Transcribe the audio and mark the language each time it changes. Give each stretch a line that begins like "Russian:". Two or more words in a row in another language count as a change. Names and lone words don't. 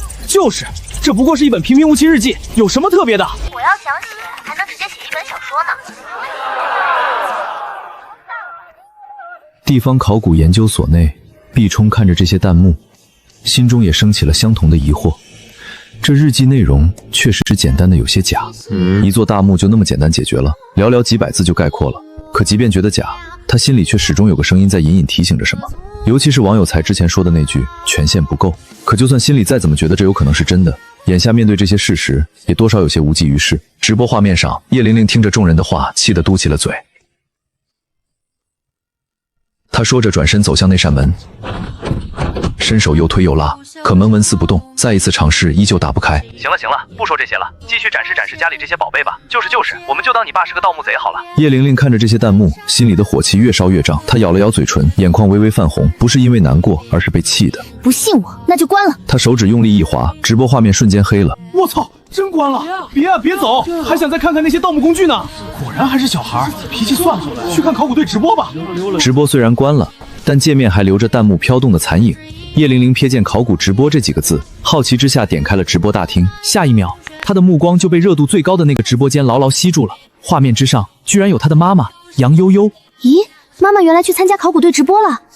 Chinese: 就是，這不過是一本平平無奇日記，有什麼特別的？我要想寫，還能直接寫一本小說呢。地方考古研究所內，畢衝看着這些彈幕，心中也升起了相同的疑惑。這日記內容確實簡單的有些假，一座大墓就那麼簡單解決了，寥寥幾百字就概括了。可即便覺得假，他心裡卻始終有個聲音在隱隱提醒着什麼。尤其是王有才之前說的那句權限不夠。可就算心裡再怎麼覺得這有可能是真的，眼下面對這些事實，也多少有些無濟於事。直播畫面上，葉玲玲聽着众人的話，氣得嘟起了嘴。她說着轉身走向那扇門，伸手又推又拉，可門紋絲不動，再一次嘗試依舊打不開。行了，不說這些了，繼續展示展示家裡這些寶貝吧。就是，我們就當你爸是個盜墓賊好了。葉玲玲看着這些彈幕，心裡的火氣越燒越脹。她咬了咬嘴唇，眼眶微微泛紅，不是因為難過，而是被氣的。不信我，那就關了。她手指用力一劃，直播畫面瞬間黑了。我操！真關了！別走，還想再看看那些盜墓工具呢。果然還是小孩，脾氣算了，去看考古隊直播吧。直播雖然關了，但界面還留着彈幕飄動的殘影。葉玲玲瞥見考古直播這幾個字，好奇之下點開了直播大廳。下一秒，她的目光就被熱度最高的那個直播間牢牢吸住了。畫面之上居然有她的媽媽楊悠悠。咦，媽媽原來去參加考古隊直播了。